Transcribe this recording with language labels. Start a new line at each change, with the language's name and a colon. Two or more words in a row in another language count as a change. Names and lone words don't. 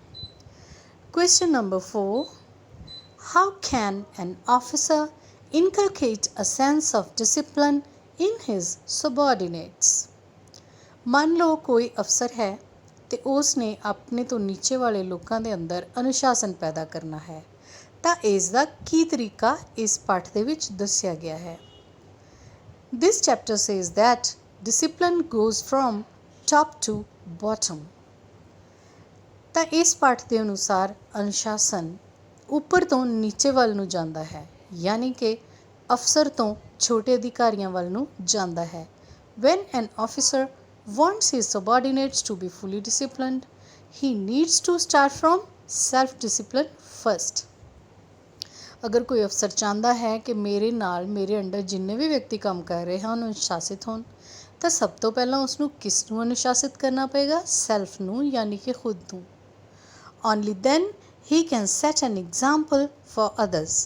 English: Question number 4, how can an officer inculcate a sense of discipline in his subordinates.
Punjabi: ਮੰਨ ਲਓ ਕੋਈ ਅਫਸਰ ਹੈ ਅਤੇ ਉਸ ਨੇ ਆਪਣੇ ਤੋਂ ਨੀਚੇ ਵਾਲੇ ਲੋਕਾਂ ਦੇ ਅੰਦਰ ਅਨੁਸ਼ਾਸਨ ਪੈਦਾ ਕਰਨਾ ਹੈ, ਤਾਂ ਇਸ ਦਾ ਕੀ ਤਰੀਕਾ ਇਸ ਪਾਠ ਦੇ ਵਿੱਚ ਦੱਸਿਆ ਗਿਆ ਹੈ।
English: This chapter says that discipline goes from top to bottom.
Punjabi: ਤਾਂ ਇਸ ਪਾਠ ਦੇ ਅਨੁਸਾਰ ਅਨੁਸ਼ਾਸਨ ਉੱਪਰ ਤੋਂ ਨੀਚੇ ਵੱਲ ਨੂੰ ਜਾਂਦਾ ਹੈ, ਯਾਨੀ ਕਿ ਅਫਸਰ ਤੋਂ ਛੋਟੇ ਅਧਿਕਾਰੀਆਂ ਵੱਲ ਨੂੰ ਜਾਂਦਾ ਹੈ।
English: When an officer wants his subordinates to be fully disciplined, he needs to start from self-discipline first.
Punjabi: ਅਗਰ ਕੋਈ ਅਫਸਰ ਚਾਹੁੰਦਾ ਹੈ ਕਿ ਮੇਰੇ ਨਾਲ ਮੇਰੇ ਅੰਡਰ ਜਿੰਨੇ ਵੀ ਵਿਅਕਤੀ ਕੰਮ ਕਰ ਰਹੇ ਹਨ ਅਨੁਸ਼ਾਸਿਤ ਹੋਣ, ਤਾਂ ਸਭ ਤੋਂ ਪਹਿਲਾਂ ਉਸਨੂੰ ਕਿਸ ਨੂੰ ਅਨੁਸ਼ਾਸਿਤ ਕਰਨਾ ਪਏਗਾ? ਸੈਲਫ ਨੂੰ, ਯਾਨੀ ਕਿ ਖੁਦ ਨੂੰ।
English: Only then he can set an example for others.